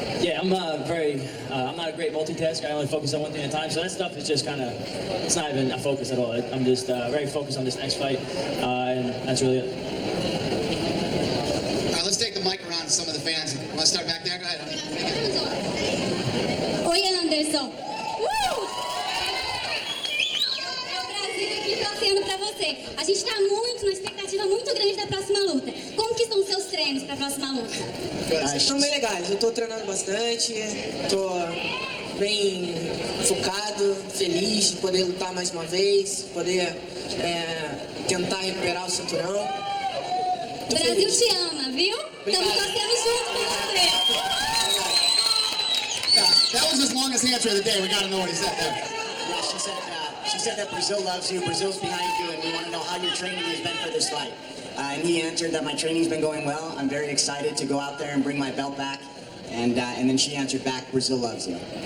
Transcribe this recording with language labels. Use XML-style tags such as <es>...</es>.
<en>Yeah, I'm not a great multitasker. I only focus on one thing at a time. So that stuff is just kind of, it's not even a focus at all. I'm just very focused on this next fight, and that's really it. All right, let's take the mic around to some of the fans. Want to start back there? Go ahead.</en> <pt>Oi, Anderson. É o Brasil aqui torcendo pra você. A gente tá numa expectativa muito grande da próxima luta. Como que estão os seus treinos pra próxima luta? Estão bem legais. Eu tô treinando bastante, tô bem focado, feliz de poder lutar mais uma vez, poder tentar recuperar o cinturão. Tô Brasil feliz. te ama, viu? Estamos torcendo junto com você.</pt> <en>That was his longest answer of the day. We got to know what he said there. Yeah, she said that Brazil loves you, Brazil's behind you, and we want to know how your training has been for this fight. And he answered that my training's been going well. I'm very excited to go out there and bring my belt back. And then she answered back, Brazil loves you.</en>